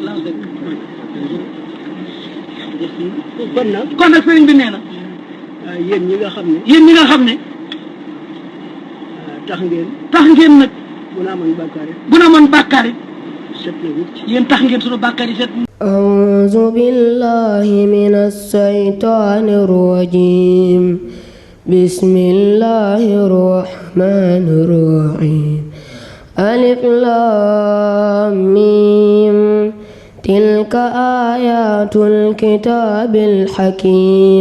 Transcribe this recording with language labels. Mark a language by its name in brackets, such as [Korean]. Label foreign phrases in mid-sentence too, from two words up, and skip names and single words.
[Wolof] kon nag sëriñ bi nee na yéen ñi nga xam ne tax ngeen nag bu na man bàkkaar it set na wut yéen tax ngeen sunu bàkkaar yi set. [Arabic] أعوذ بالله من الشيطان الرجيم بسم الله الرحمن الرحيم ألف لام ميم تلك آيات الكتاب الحكيم